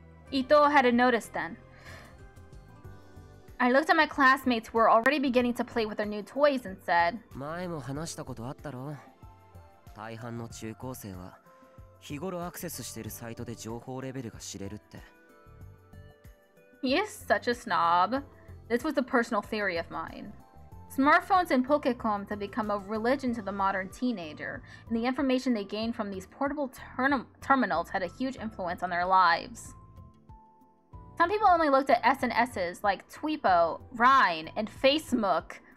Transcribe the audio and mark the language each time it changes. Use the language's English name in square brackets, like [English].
[English] Ito hadn't noticed then. I looked at my classmates who were already beginning to play with their new toys and said, [Japanese] 前も話したことあったろ。大半の中高生は日頃アクセスしているサイトで情報レベルが知れるって。 [English] He is such a snob. This was a personal theory of mine. Smartphones and Pokécoms have become a religion to the modern teenager, and the information they gain from these portable terminals had a huge influence on their lives. Some people only looked at SNSs like Tweepo, Rhine, and Facebook.